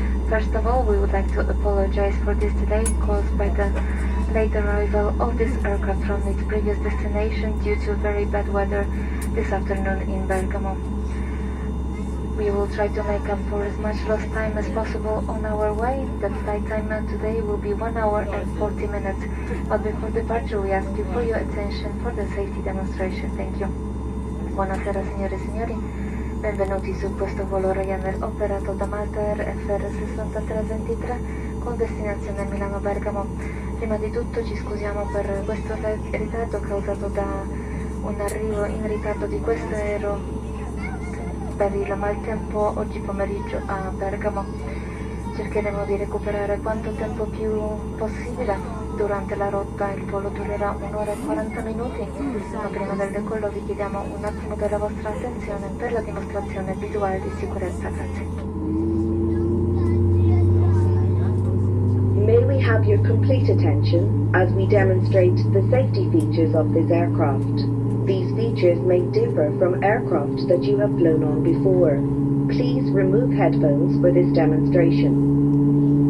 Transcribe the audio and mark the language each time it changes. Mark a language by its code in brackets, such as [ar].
[en] First of all, we would like to apologize for this delay caused by the late arrival of this aircraft from its previous destination due to very bad weather this afternoon in Bergamo. We will try to make up for as much lost time as possible on our way. The flight time today will be 1 hour and 40 minutes. But before departure, we ask you for your attention for the safety demonstration. Thank you. [it] Buonasera signore e signori. Benvenuti su questo volo Ryanair operato da Malta Air FR6323 con destinazione Milano-Bergamo. Prima di tutto ci scusiamo per questo ritardo causato da un arrivo in ritardo di questo aereo per il maltempo oggi pomeriggio a Bergamo. Cercheremo di recuperare quanto tempo più possibile durante la rotta. Il volo durerà 1 ora e 40 minuti, ma prima del decollo vi chiediamo un attimo della vostra attenzione per la dimostrazione visuale di sicurezza. Grazie. [en] May we have your complete attention as we demonstrate the safety features of this aircraft. These features may differ from aircraft that you have flown on before. Please remove headphones for this demonstration.